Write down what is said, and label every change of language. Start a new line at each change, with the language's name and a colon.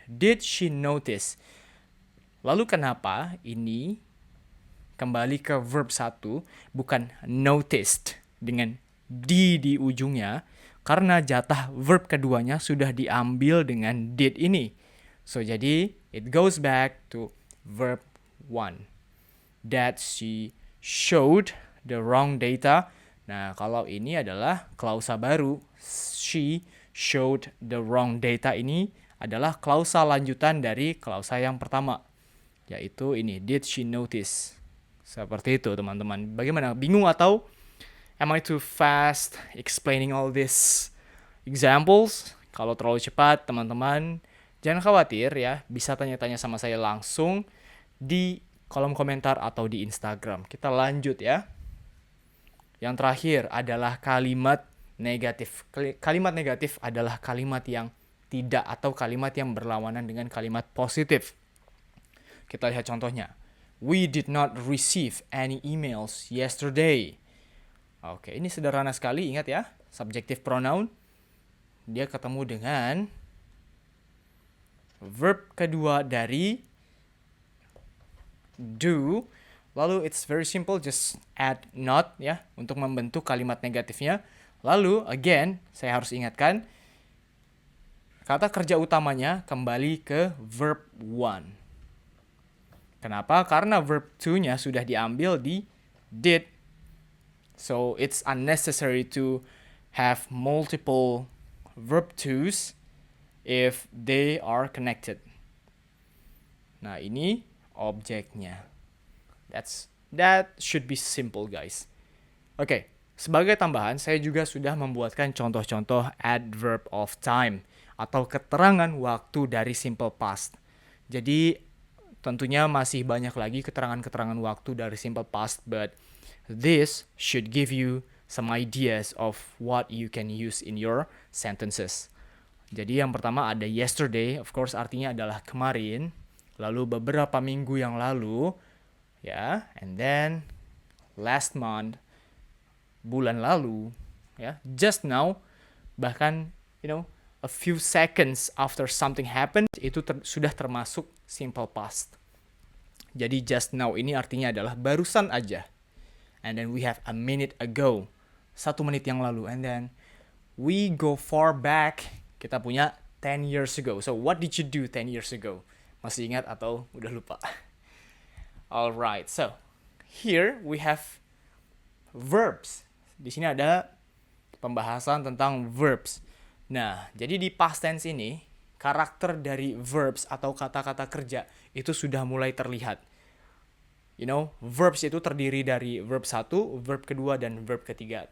English: Did she notice?
Indonesian: Lalu kenapa ini kembali ke verb 1 bukan noticed dengan di ujungnya? Karena jatah verb keduanya sudah diambil dengan did ini.
English: So jadi it goes back to verb 1. That she showed the wrong data.
Indonesian: Nah, kalau ini adalah klausa baru.
English: She showed the wrong data
Indonesian: ini adalah klausa lanjutan dari klausa yang pertama. Yaitu ini,
English: did she notice?
Indonesian: Seperti itu, teman-teman. Bagaimana? Bingung atau
English: am I too fast explaining all these examples?
Indonesian: Kalau terlalu cepat, teman-teman, jangan khawatir ya. Bisa tanya-tanya sama saya langsung di kolom komentar atau di Instagram. Kita lanjut ya. Yang terakhir adalah kalimat negatif. Kalimat negatif adalah kalimat yang tidak atau kalimat yang berlawanan dengan kalimat positif. Kita lihat contohnya.
English: We did not receive any emails yesterday.
Indonesian: Oke, ini sederhana sekali, ingat ya. Subjective pronoun. Dia ketemu dengan verb kedua dari do. Lalu
English: it's very simple, just add not
Indonesian: ya untuk membentuk kalimat negatifnya. Lalu again, saya harus ingatkan kata kerja utamanya kembali ke verb 1. Kenapa? Karena verb 2-nya sudah diambil di did.
English: So it's unnecessary to have multiple verb 2s if they are connected.
Indonesian: Nah, ini objeknya.
English: That should be simple, guys.
Indonesian: Oke, sebagai tambahan, saya juga sudah membuatkan contoh-contoh adverb of time atau keterangan waktu dari simple past. Jadi, tentunya masih banyak lagi keterangan-keterangan waktu dari simple past,
English: but this should give you some ideas of what you can use in your sentences.
Indonesian: Jadi yang pertama ada yesterday, of course artinya adalah kemarin, lalu beberapa minggu yang lalu, ya,
English: and then last month,
Indonesian: bulan lalu, ya,
English: just now,
Indonesian: bahkan,
English: a few seconds after something happened,
Indonesian: itu sudah termasuk simple past. Jadi just now ini artinya adalah barusan aja.
English: And then we have a minute ago,
Indonesian: 1 menit yang lalu,
English: and then we go far back,
Indonesian: kita punya
English: 10 years ago. So what did you do 10 years ago?
Indonesian: Masih ingat atau udah lupa?
English: Alright, so here we have verbs.
Indonesian: Di sini ada pembahasan tentang verbs. Nah, jadi di past tense ini, karakter dari verbs atau kata-kata kerja itu sudah mulai terlihat. Verbs itu terdiri dari verb 1, verb kedua, dan verb ketiga.